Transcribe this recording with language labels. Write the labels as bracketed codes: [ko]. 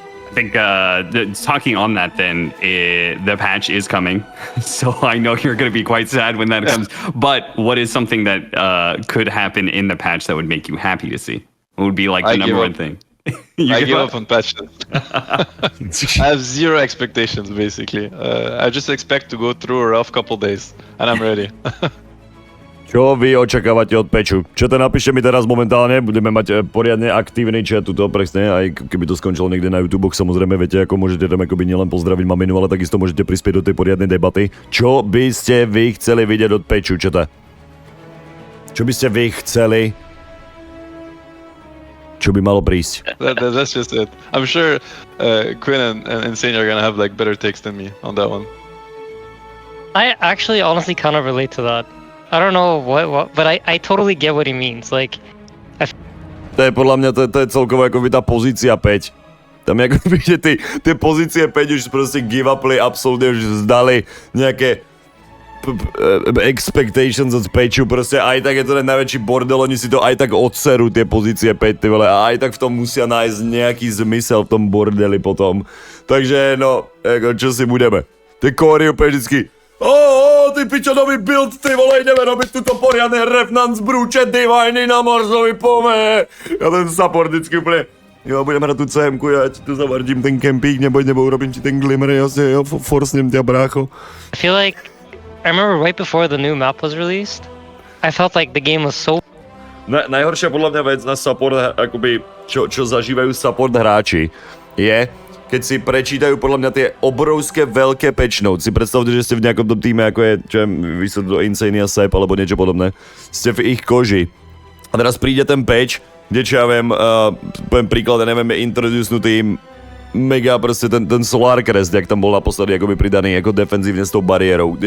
[en] I think talking on that then, the patch is coming, so I know you're going to be quite sad when that comes, but what is something that could happen in the patch that would make you happy to see? What would be like the number one thing? I give up on patches. I have zero expectations, basically. I just expect to go through a rough couple days, and I'm ready. [sk] Čo vy očakávate od Peču? Čo to napíšte mi teraz momentálne, budeme mať poriadne aktívny chat tuto, presne, aj keby to skončilo niekde na YouTube, samozrejme, viete, ako môžete tam akoby nielen pozdraviť maminu, ale takisto môžete prispieť do tej poriadnej debaty. Čo by ste vy chceli vidieť od Peču, četa? Čo by ste vy chceli? Čo by malo prísť? [en] That's just it. I'm sure Quinn and Insane are gonna have like better takes than me on that one. I actually honestly kind of relate to that. I don't know what but I totally get what he means. Like, [sk] To je podľa mňa, to je celkovo akoby tá pozícia 5. Tam akoby, že tie pozície 5 už proste give upli, absolútne už zdali nejaké expectations od Peču, proste aj tak je to ten najväčší bordel, oni si to aj tak odserú tie pozície 5, ty vole, a aj tak v tom musia nájsť nejaký zmysel v tom bordeli potom. Takže no, ako, čo si budeme? Tie kóry úplne vždycky ty pičanový build, ty vole, ideme robiť túto poriadne Revenant zbrúče Diviny na Marsovi, pome! Ja ten support vždycky úplne, jo, budeme hrať tú CM-ku, ja ti tu zavardím ten kempík, nebo urobím ti ten glimmer, jasne, jo, forsnem ťa, brácho. [en] I feel like I remember right before the new map was released, I felt like the game was so [sk] Najhoršia podľa mňa vec na support, akoby, čo zažívajú support hráči, je, keď si prečítajú podľa mňa tie obrovské veľké patch notes. Si predstavte, že ste v nejakom tom týme, ako je, čo je, vysvetlo Insan1a alebo niečo podobné. Ste v ich koži. A teraz príde ten patch, kde čo ja viem, poviem príklad, ja neviem, je introducenutý mega proste ten Solar Crest, jak tam bol naposledy akoby pridaný ako defenzívne s tou bariérou.